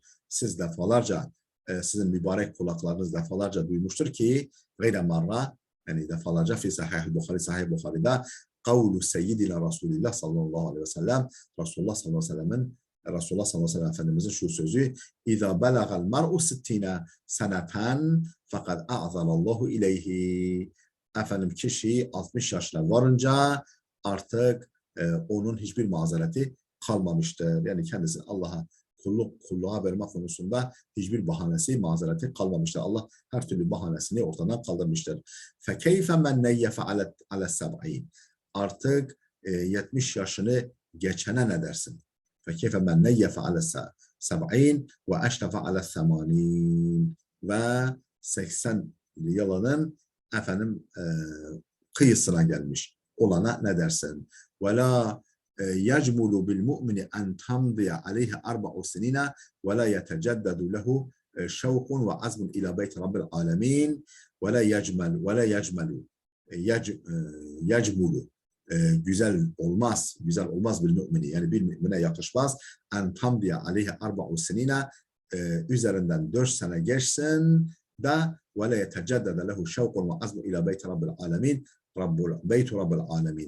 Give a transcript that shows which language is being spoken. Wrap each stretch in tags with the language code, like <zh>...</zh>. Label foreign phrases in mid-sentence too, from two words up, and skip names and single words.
<tr>Siz defalarca sizin mübarek kulaklarınız defalarca duymuştur ki</tr> <ar>غير مرة</ar> <tr>yani defalarca</tr> <ar>في صحيح</ar> <tr>Bukhari Sahih Bukhari'da</tr> <ar>قول سيدنا رسول الله صلى الله عليه وسلم, رسول الله صلى الله عليه وسلم رسول الله صلى الله عليه وسلم</ar> <tr>Efendimizin şu sözü:</tr> <ar>إذا بلغ المرء ستين سنة فقد أعذر الله إليه.</ar> <tr>Efendim kişi 60 yaşına varınca artık onun hiçbir mazereti kalmamıştır. Yani kendisi Allah'a kulluğa verme konusunda hiçbir bahanesi, mazereti kalmamıştır. Allah her türlü bahanesini ortadan kaldırmıştır.</tr> <ar>فَكَيْفَ مَنْ نَيَّفَ عَلَى السَّبْعِينَ.</ar> <tr>Artık 70 yaşını geçene ne dersin?</tr> <ar>فَكَيْفَ مَنْ نَيَّفَ عَلَى السَّبْعِينَ وَاَشْتَفَ عَلَى الثَّمَانِينَ.</ar> <tr>Ve 80 yılının efendim kıyısına gelmiş olana ne dersin?</tr> <ar>وَلَا يَجْمُلُ بِالْمُؤْمِنِ أَنْ تَمْضِيَ عَلَيْهِ 4 سِنِينَ وَلَا يَتَجَدَّدُ لَهُ شَوْقٌ وَعَزْمٌ إِلَى بَيْتِ رَبِّ الْعَالَمِينَ وَلَا يَجْمُلُ</ar> <tr>güzel olmaz bir mümini, yani bir mümine yakışmaz.</tr> <ar>أن تمضي عليه 4 سنين,</ar> <tr>üzerinden 4 sene geçsin da</tr> <ar>ولا يتجدد له شوق وعزم إلى بيت رب العالمين بيت رب العالمين.</ar>